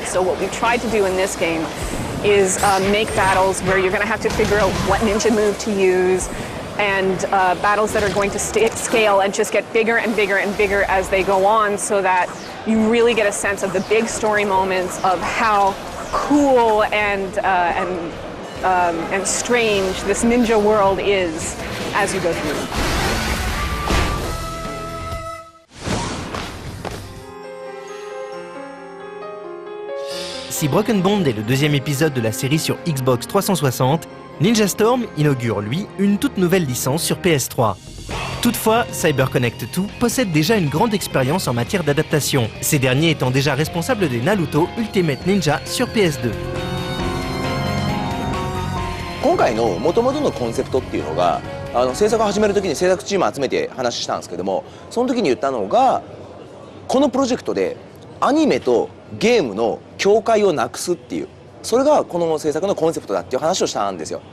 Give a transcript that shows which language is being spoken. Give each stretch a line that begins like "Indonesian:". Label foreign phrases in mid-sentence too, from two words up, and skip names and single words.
English: So what we tried to do in this game is make battles where you're going to have to figure out what ninja move to use, and battles that are going to scale and just get bigger and bigger and bigger as they go on, so that you really get a sense of the big story moments of how cool and strange this ninja world is as you go through.
French: Si Broken Bond est le deuxième épisode de la série sur Xbox 360, Ninja Storm inaugure, lui, une toute nouvelle licence sur PS3. Toutefois, CyberConnect 2 possède déjà une grande expérience en matière d'adaptation, ces derniers étant déjà responsables des Naruto Ultimate Ninja sur PS2.
Japanese: 今回の元々のコンセプトっていうのが制作を始める時に制作チーム集めて話したんですけども、その時に言ったのが、このプロジェクトでアニメとゲームの境界をなくすっていう、それがこの制作のコンセプトだっていう話をしたんですよ。